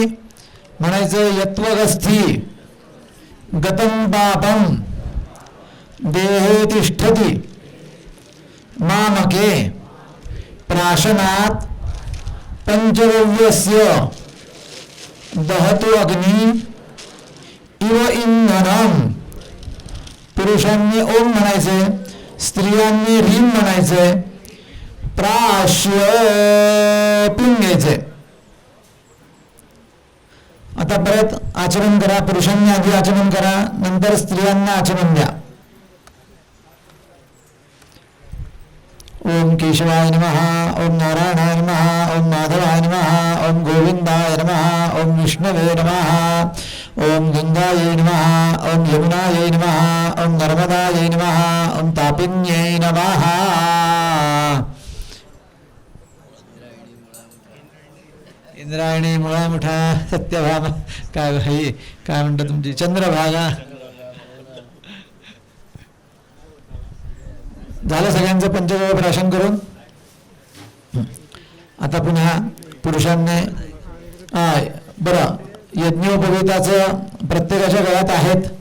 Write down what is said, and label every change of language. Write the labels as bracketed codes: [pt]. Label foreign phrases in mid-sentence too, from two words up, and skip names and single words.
[sa] म्हणायचं यत्वगस्थी गतं पापं देहे तिष्ठति मामके प्राशनात् पंचगव्यस्य दहतु अग्नि इव इंधनम. [mr] पुरुषांनी ओम म्हणायचे, स्त्रियांनी ह्रीम म्हणायचे, प्राश्य पिऊन घ्यायचे. आता परत आचरण करा. पुरुषांनी आधी आचरण करा, नंतर स्त्रियांना आचरण द्या. [sa] ओम केशवाय नमः, ओम नारायणाय नमः, ओम माधवाय नमः, ओम गोविंदाय नमः, ओम विष्णवे नमः, ओम गंगायै नमः, ओम यमुनायै नमः, ओम नर्मदायै नमः, ओम तापिन्यै नमः. [mr] इंद्रायणी मुळामुठा सत्यभामा काय काय म्हणतात तुमची चंद्रभागा. झालं सगळ्यांचं पंचगव्य प्राशन करून. आता पुन्हा पुरुषांनी बरं, यज्ञोपवीताचं प्रत्येकाच्या गळ्यात आहेत.